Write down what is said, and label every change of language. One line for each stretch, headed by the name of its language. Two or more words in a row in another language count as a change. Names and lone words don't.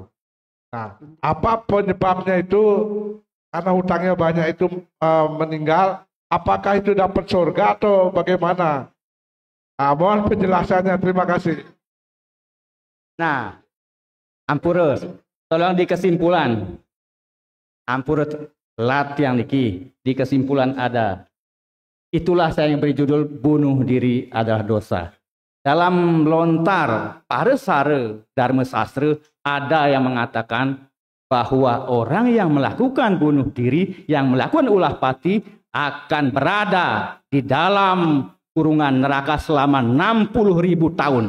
Indonesian: Nah, apa penyebabnya itu? Karena hutangnya banyak itu meninggal. Apakah itu dapat surga atau bagaimana? Nah, mohon penjelasannya. Terima kasih. Nah, ampura, tolong di kesimpulan. Ampura latihan niki di kesimpulan ada. Itulah saya yang beri judul bunuh diri adalah dosa. Dalam lontar Parasara Dharma Sastra ada yang mengatakan bahwa orang yang melakukan bunuh diri, yang melakukan ulah pati akan berada di dalam kurungan neraka selama 60.000 tahun.